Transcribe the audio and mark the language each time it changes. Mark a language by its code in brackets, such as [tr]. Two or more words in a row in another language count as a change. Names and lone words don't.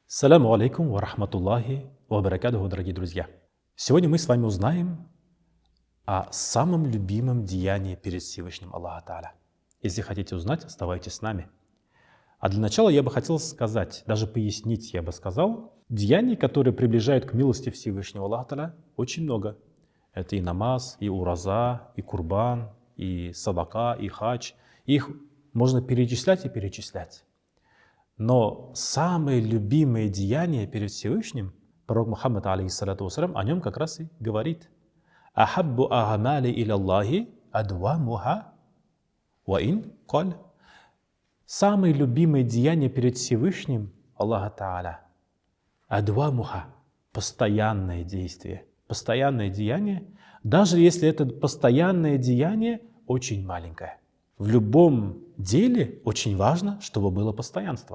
[ar] السلام عليكم ورحمة الله وبركاته, [ru] дорогие друзья. Сегодня мы с вами узнаем о самом любимом деянии перед Всевышним Аллаха Тааля. Если хотите узнать, оставайтесь с нами. А для начала я бы хотел сказать, даже пояснить, я бы сказал, деяний, которые приближают к милости Всевышнего Аллаха Тааля, очень много. Это и намаз, и ураза, и курбан, и садака, и хадж. Их можно перечислять и перечислять. Но самое любимое деяние перед Всевышним, пророк Мухаммад, [ar] عليه الصلاة والسلام, [ru] о нем как раз и говорит. [ar] «أحب الأعمال إلى الله أدومها وإن قل». [ru] Самое любимое деяние перед Всевышним, Аллаха Тааля, адвамуха, постоянное действие, постоянное деяние, даже если это постоянное деяние очень маленькое. В любом деле очень важно, чтобы было постоянство.